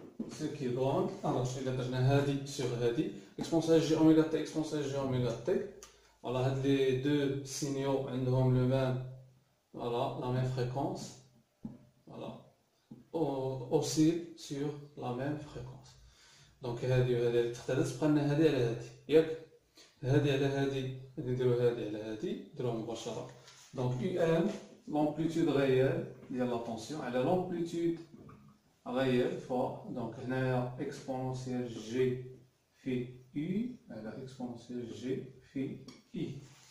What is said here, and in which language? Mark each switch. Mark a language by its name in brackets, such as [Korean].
[French] Ce qui donne, alors je vais dire Hadi sur Hadi, exponentielle G oméga T, exponentielle G oméga T. Voilà, les deux signaux ont le même, voilà, la même fréquence. Voilà, oscillent sur la même fréquence. [Arabic] Donc هادي وهادي تحتاج تبقى لنا هادي على هادي ياك هادي على هادي نديرو هادي على هادي نديروها مباشرة. [French] Donc UM l'amplitude réelle ديال la tension على l'amplitude réelle fois donc هنايا exponentielle G phi U على exponentielle G phi I.